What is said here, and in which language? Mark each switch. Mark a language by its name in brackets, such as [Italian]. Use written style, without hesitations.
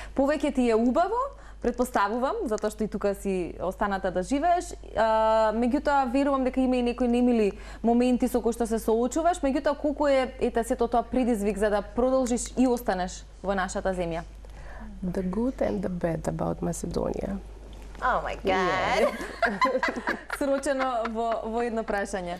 [Macedonian] Повеќе ти е убаво, предпоставувам, затоа што и тука си останата да живееш. Меѓутоа, верувам дека има и некои немили моменти со кои што се соочуваш. Меѓутоа, колку е сето тоа предизвик за да продолжиш и останеш во нашата земја? [English] The good and the bad about Macedonia. Oh my God. [Macedonian] Срочено во едно прашање.